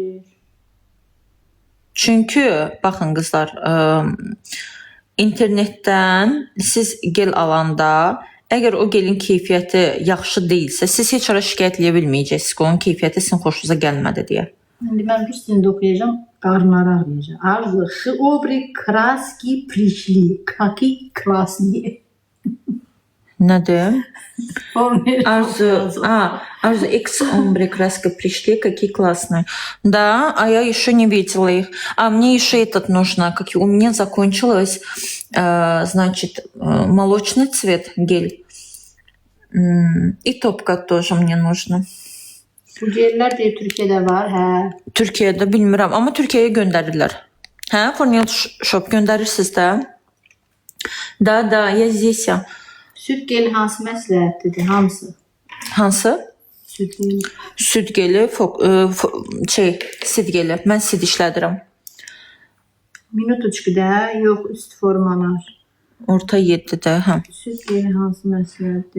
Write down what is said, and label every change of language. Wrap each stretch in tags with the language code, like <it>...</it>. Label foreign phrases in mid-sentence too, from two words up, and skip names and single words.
<az>Çünki baxın qızlar, internetdən siz gel alanda əgər o gelin keyfiyyəti yaxşı deyilsə, siz heç ara şikayət edə bilməyəcəksiniz ki, onun keyfiyyəti sizin xoşunuza gəlmədi deyə. İndi mən rus dilində oxuyacağım, qarnları ağrıyacaq. Arzu,</az> <ru>хобри, краски, пришли, каки, красни.</ru> <az>Nədir?</az> <ru>Арзу X ombre краска пришли, какие классные. Да, а я еще не видела их. А мне еще этот нужно, как у меня закончилось, значит, молочный цвет гель. И топка тоже мне нужно.</ru> <az>Bu gellər de Türkiyədə var, hə. Türkiyədə bilmirəm, amma Türkiyəyə göndərirlər. Hə, Fornel Shop göndərirsiniz də.</az> <ru>Da, я здесь.</ru> <az>Süd geli hansı məsləhətlidir? Hamısı? Hansı? Süd geli. Süd geli, sid geli. Mən sid işlədirəm. Minutuçkuda, yox üst formalar. Orta 7-də, hə. Süd geli hansı məsləhətdir?</az>